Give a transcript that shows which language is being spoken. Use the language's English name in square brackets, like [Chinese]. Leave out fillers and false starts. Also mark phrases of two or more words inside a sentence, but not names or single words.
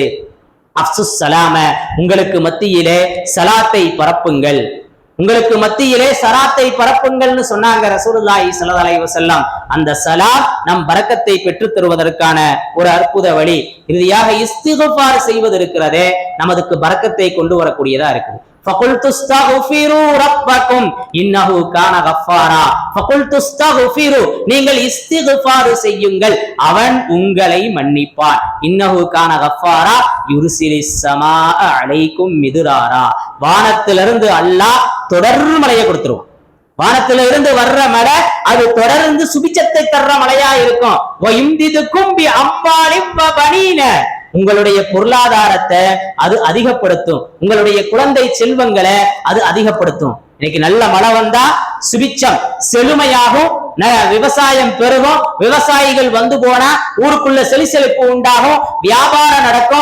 [Arabic] أفشوا السلام, [Tamil] உங்களுக்கு மத்தியிலே சலாத்தை பரப்புங்கள், உங்களுக்கு மத்தியிலே சலாத்தை பரப்புங்கள்னு சொன்னாங்க [Arabic] رسول الله صلى الله عليه وسلم. [Tamil] அந்த சலாம் நம் பரக்கத்தை பெற்று தருவதற்கான ஒரு அற்புத வழி. இறுதியாக இஸ்திக்ஃபார் செய்வது இருக்கிறதே, நமக்கு பரக்கத்தை கொண்டு வரக்கூடியதா இருக்குது. [Arabic] فَقُلْتُ اسْتَغْفِرُوا رَبَّكُمْ إِنَّهُ كَانَ غَفَّارًا. فَقُلْتُ اسْتَغْفِرُوا, [Tamil] நீங்கள் இஸ்திக்ஃபார் செய்யுங்கள், அவன் உங்களை மன்னிப்பான். [Arabic] إِنَّهُ كَانَ غَفَّارًا يُرْسِلِ السَّمَاءَ عَلَيْكُمْ مِدْرَارًا. [Tamil] வானத்திலிருந்து அல்லாஹ் தொடர் மழையை கொடுத்துருவான். வானத்தில இருந்து வர்ற மழை அது தொடர்ந்து சுபிச்சத்தை தர்ற மழையா இருக்கும். [Arabic] وَيُمْدِدْكُمْ بِأَمْوَالٍ وَبَنِينَ, [Tamil] உங்களுடைய பொருளாதாரத்தை அது அதிகப்படுத்தும், உங்களுடைய குழந்தை செல்வங்களை அது அதிகப்படுத்தும். இன்னைக்கு நல்ல மழை வந்தா சுபிச்சம் செழுமையாகும், விவசாயம் பெருகும், விவசாயிகள் வந்து போனா ஊருக்குள்ள செழிப்பு உண்டாகும், வியாபாரம் நடக்கும்.